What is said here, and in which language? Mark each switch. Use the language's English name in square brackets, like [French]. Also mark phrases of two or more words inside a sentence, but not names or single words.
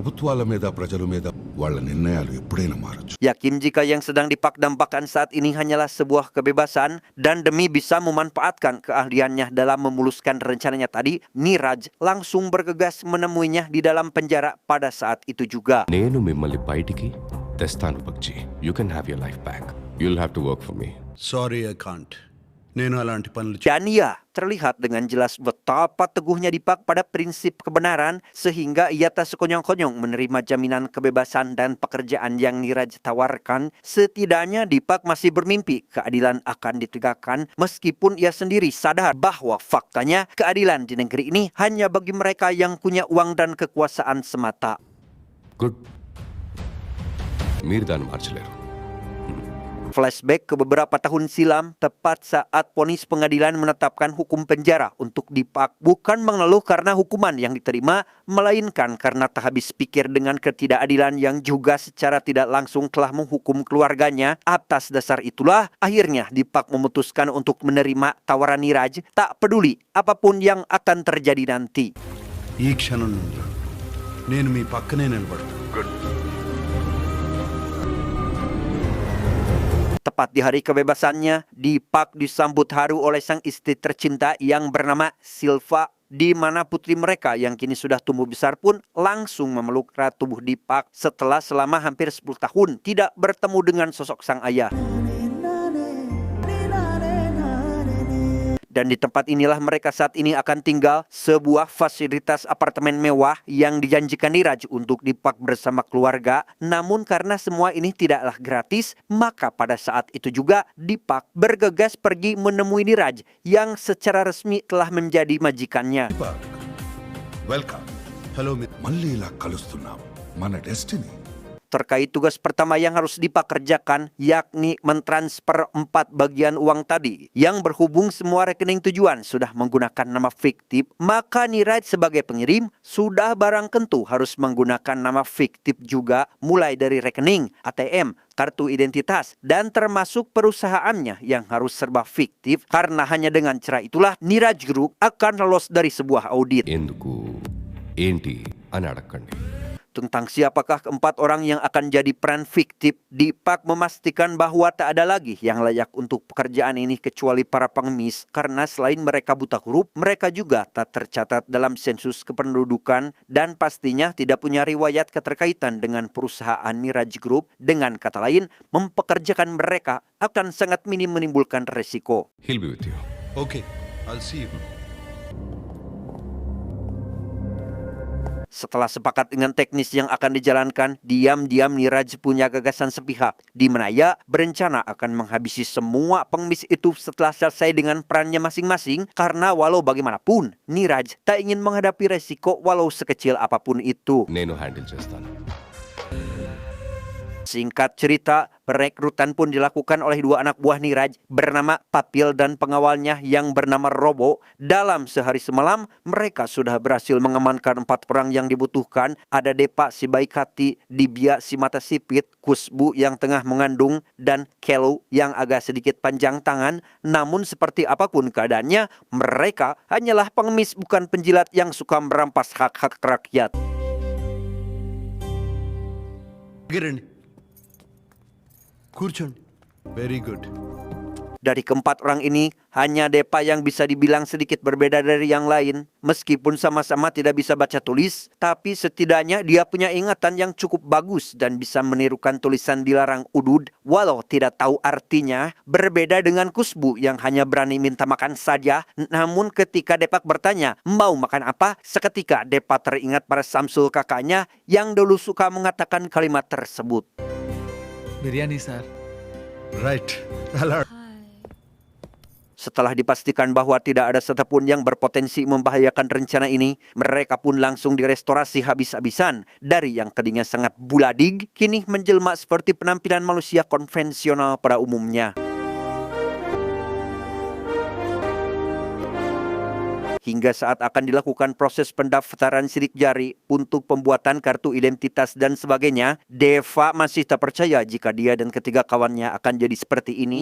[Indonesian] Yakin jika yang sedang Dipak dambakan saat ini hanyalah sebuah kebebasan, dan demi bisa memanfaatkan keahliannya dalam memuluskan rencananya tadi, Niraj langsung bergegas menemuinya di dalam penjara pada saat itu juga. [Telugu] నేను మిమ్మల్ని బయటికి తెస్తాను పక్షి. [English] You can have your life back. You'll have to work for me. Sorry, I can't. [Telugu] నేను అలాంటి పనులు [Indonesian] Dan ia terlihat dengan jelas betapa teguhnya Dipak pada prinsip kebenaran, sehingga ia tak sekonyong-konyong menerima jaminan kebebasan dan pekerjaan yang Niraj tawarkan. Setidaknya Dipak masih bermimpi keadilan akan ditegakkan, meskipun ia sendiri sadar bahwa faktanya keadilan di negeri ini hanya bagi mereka yang punya uang dan kekuasaan semata. [English] Good. [Telugu] మీరు దాన్ని మార్చలేరు. [Indonesian] Flashback ke beberapa tahun silam, tepat saat vonis pengadilan menetapkan hukum penjara untuk Dipak, bukan mengeluh karena hukuman yang diterima, melainkan karena tak habis pikir dengan ketidakadilan yang juga secara tidak langsung telah menghukum keluarganya. Atas dasar itulah, akhirnya Dipak memutuskan untuk menerima tawaran Niraj, tak peduli apapun yang akan terjadi nanti. [Telugu] ఈ క్షణం నుండి నేను మీ పక్కనే నిలబడతాను. [Indonesian] Tepat di hari kebebasannya, Dipak disambut haru oleh sang istri tercinta yang bernama Silva, di mana putri mereka yang kini sudah tumbuh besar pun langsung memeluk erat tubuh Dipak setelah selama hampir 10 tahun tidak bertemu dengan sosok sang ayah. Dan di tempat inilah mereka saat ini akan tinggal, sebuah fasilitas apartemen mewah yang dijanjikan Niraj untuk Deepak bersama keluarga. Namun karena semua ini tidaklah gratis, maka pada saat itu juga Deepak bergegas pergi menemui Niraj yang secara resmi telah menjadi majikannya. [Telugu] దీపక్ వెల్కమ్. హలో మళ్ళీ ఇలా కలుస్తున్నాం, మన డెస్టినీ. [Indonesian] Terkait tugas pertama yang harus Deepak kerjakan, yakni mentransfer 4 bagian uang tadi yang berhubung semua rekening tujuan sudah menggunakan nama fiktif, maka Niraj sebagai pengirim sudah barang tentu harus menggunakan nama fiktif juga, mulai dari rekening, ATM, kartu identitas, dan termasuk perusahaannya yang harus serba fiktif, karena hanya dengan cara itulah Niraj Group akan lolos dari sebuah audit. [Telugu] ఎందుకు ఏంటి అని అడగండి. [Indonesian] Tentang siapakah keempat orang yang akan jadi peran fiktif, Deepak memastikan bahwa tak ada lagi yang layak untuk pekerjaan ini kecuali para pengemis, karena selain mereka buta huruf, mereka juga tak tercatat dalam sensus kependudukan dan pastinya tidak punya riwayat keterkaitan dengan perusahaan Niraj Group. Dengan kata lain, mempekerjakan mereka akan sangat minim menimbulkan resiko. [English] He'll be with you. ఓకే, I'll see you. [Indonesian] Setelah sepakat dengan teknis yang akan dijalankan, diam-diam Niraj punya gagasan sepihak, di mana ia berencana akan menghabisi semua pengemis itu setelah selesai dengan perannya masing-masing, karena walau bagaimanapun, Niraj tak ingin menghadapi resiko walau sekecil apapun itu. [Telugu] నేను హ్యాండిల్ చేస్తాను. [Indonesian] Singkat cerita, perekrutan pun dilakukan oleh 2 anak buah Niraj bernama Papil dan pengawalnya yang bernama Robo. Dalam sehari semalam, mereka sudah berhasil mengamankan 4 orang yang dibutuhkan. Ada Depa si baik hati, Dibya si mata sipit, Kusbu yang tengah mengandung, dan Kelu yang agak sedikit panjang tangan. Namun seperti apapun keadaannya, mereka hanyalah pengemis bukan penjilat yang suka merampas hak-hak rakyat. [Telugu] రండి, కూర్చోండి. [English] Very good. [Indonesian] Dari keempat orang ini, hanya Depa yang bisa dibilang sedikit berbeda dari yang lain. Meskipun sama-sama tidak bisa baca tulis, tapi setidaknya dia punya ingatan yang cukup bagus dan bisa menirukan tulisan dilarang udud, walau tidak tahu artinya. Berbeda dengan Kusbu yang hanya berani minta makan saja. Namun ketika Depak bertanya, mau makan apa? Seketika Depa teringat pada Samsul kakaknya yang dulu suka mengatakan kalimat tersebut. [Telugu] బిర్యానీ సార్. రైట్, అలా. [Indonesian] Setelah dipastikan bahwa tidak ada satupun yang berpotensi membahayakan rencana ini, mereka pun langsung direstorasi habis-habisan. Dari yang tadinya sangat buladig, kini menjelma seperti penampilan manusia konvensional pada umumnya. Hingga saat akan dilakukan proses pendaftaran sidik jari untuk pembuatan kartu identitas dan sebagainya, Deva masih tak percaya jika dia dan ketiga kawannya akan jadi seperti ini.